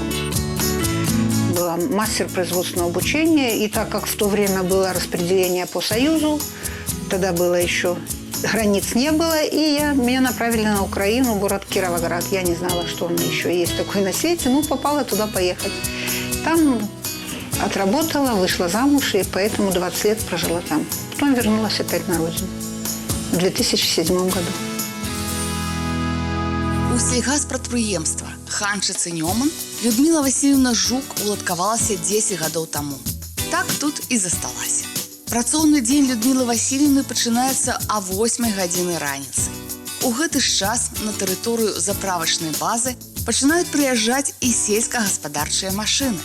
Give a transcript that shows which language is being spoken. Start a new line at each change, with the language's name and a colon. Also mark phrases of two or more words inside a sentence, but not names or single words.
Russian: Была мастер производственного обучения, и так как в то время было распределение по Союзу, тогда было еще границ не было, и меня направили на Украину, город Кировоград. Я не знала, что он еще есть такой на свете, ну, попала туда поехать. Там отработала, вышла замуж, и поэтому 20 лет прожила там. Потом вернулась опять на родину в 2007 году.
Belarusian: У сельгаспрадпрыемства Ханчыцы-Нёман Людмила Васильевна Жук уладкавалася 10 гадоў таму. Так тут і засталася. Працоўны дзень Людмилы Васильевны пачынаецца а 8 гадзіны раніцы. У гэты ж час на тэрыторыю заправачнай базы пачынаюць прыязджаць і сельскагаспадарчыя машыны.